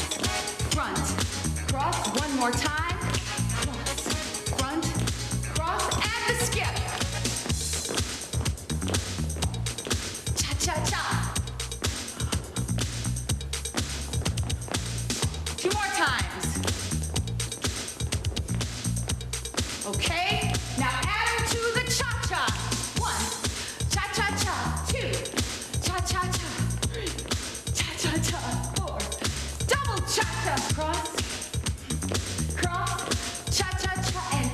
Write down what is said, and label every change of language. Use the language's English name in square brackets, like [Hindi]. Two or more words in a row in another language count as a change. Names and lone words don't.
[English] Front, cross, 1 more time. Skip. Cha-cha-cha. 2 more times. Okay, now add them to the cha-cha. 1, cha-cha-cha. 2, cha-cha-cha. 3, cha-cha-cha. 4, double cha-cha. Cross, cross, cha-cha-cha.